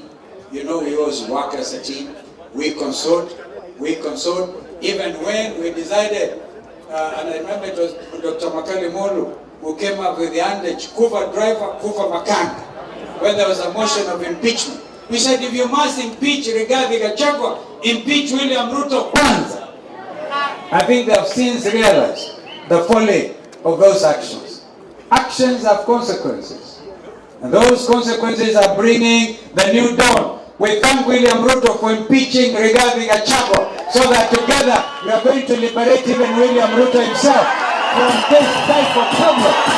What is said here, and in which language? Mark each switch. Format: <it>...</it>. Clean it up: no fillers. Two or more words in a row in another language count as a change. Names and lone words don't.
<en>You know we always work as a team. We consult. Even when we decided, and I remember it was Dr. Makali Molu who came up with the adage,</en> <sw>Kuva driver, Kuva makanga,</sw> <en>when there was a motion of impeachment. We said, if you must impeach rigathigachagua, impeach William Ruto kwanza. I think they have since realized the folly of those actions. Actions have consequences. And those consequences are bringing the new dawn. We thank William Ruto for impeaching rigathigachagua, so that together we are going to liberate even William Ruto himself from this type of problem.</en>